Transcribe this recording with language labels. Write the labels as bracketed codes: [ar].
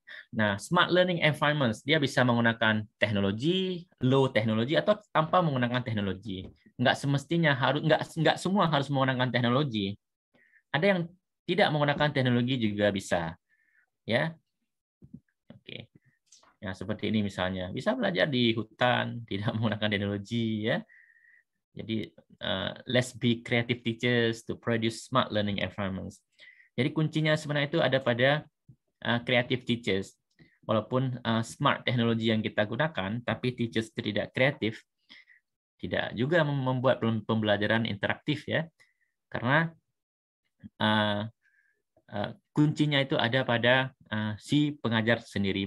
[id] Nah, smart learning environments dia bisa menggunakan teknologi, low teknologi atau tanpa menggunakan teknologi. Nggak semestinya harus nggak semua harus menggunakan teknologi. Ada yang tidak menggunakan teknologi juga bisa, ya. Oke. Ya, seperti ini misalnya, bisa belajar di hutan, tidak menggunakan teknologi, ya. [en] Jadi, let's be creative teachers to produce smart learning environments. [id] Jadi kuncinya sebenarnya itu ada pada creative teachers. Walaupun smart teknologi yang kita gunakan, tapi teachers tidak kreatif, tidak juga membuat pembelajaran interaktif ya, karena kuncinya itu ada pada si pengajar sendiri.